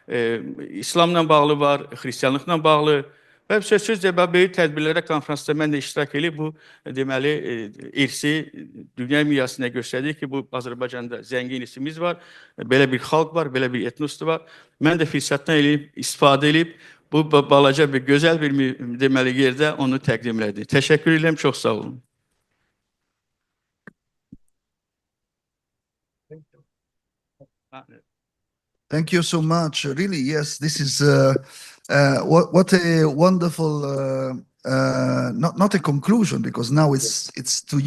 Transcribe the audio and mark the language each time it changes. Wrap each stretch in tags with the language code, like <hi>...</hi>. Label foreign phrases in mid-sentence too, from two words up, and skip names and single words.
<az>İslamla bağlı var, Xristianlıqla bağlı. Və sözsüzcə böyük tədbirlərə, konferansda mən də iştirak edib bu deməli irsi dünya miqyasında göstərdik ki, bu Azərbaycanda zəngin irsimiz var, belə bir xalq var, belə bir etnosdur var. Mən də fürsətdən istifadə edib bu balaca bir gözəl bir deməli yerdə onu təqdim elədim. Təşəkkür edirəm, çox sağ olun.</az> <en>Thank you so much. Really, yes, this is what a wonderful not a conclusion, because now it's to</en>